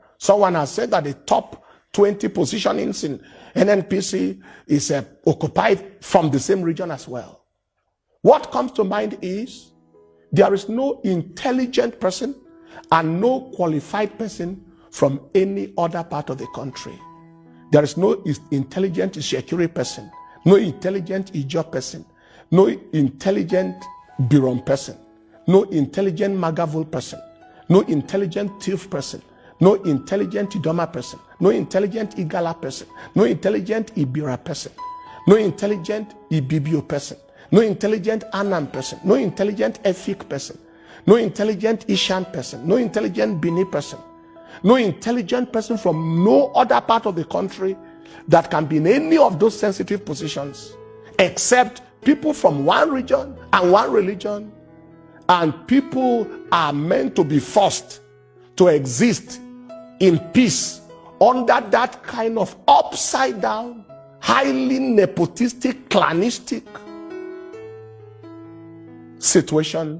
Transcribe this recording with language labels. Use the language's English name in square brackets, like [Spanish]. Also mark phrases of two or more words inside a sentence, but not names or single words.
[English] Someone has said that the top 20 positionings in NNPC is occupied from the same region as well. What comes to mind is there is no intelligent person and no qualified person from any other part of the country. There is no intelligent Shekiri person, no intelligent Ijo person, no intelligent Biron person, no intelligent Magavul person, no intelligent Tif person, no intelligent Idoma person, no intelligent Igala person, no intelligent Ibira person, no intelligent Ibibio person, no intelligent Anam person, no intelligent Efik person, no intelligent Ishan person, no intelligent Bini person, no intelligent person from no other part of the country that can be in any of those sensitive positions, except people from one region and one religion. And people are meant to be forced to exist in peace under that kind of upside down, highly nepotistic, clanistic situation.